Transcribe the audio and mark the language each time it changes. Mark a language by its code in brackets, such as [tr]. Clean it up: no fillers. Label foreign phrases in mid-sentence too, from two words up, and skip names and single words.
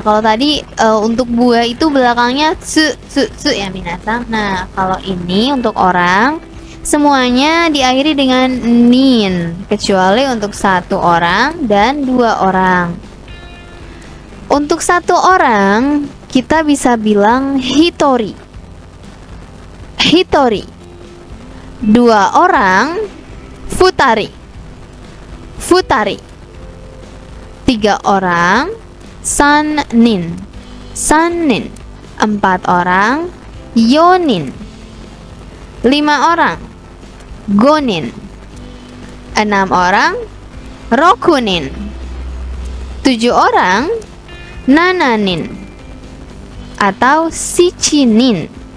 [id] Kalau tadi untuk buah itu belakangnya su ya minasang. Nah, kalau ini untuk orang semuanya diakhiri dengan nin, kecuali untuk 1 orang dan 2 orang. Untuk 1 orang kita bisa bilang hitori. Hitori. 2 orang futari. Futari. 3 orang sannin. Sannin. 4 orang yonin. 5 orang gonin. 6 orang rokunin. 7 orang nananin atau sichinin.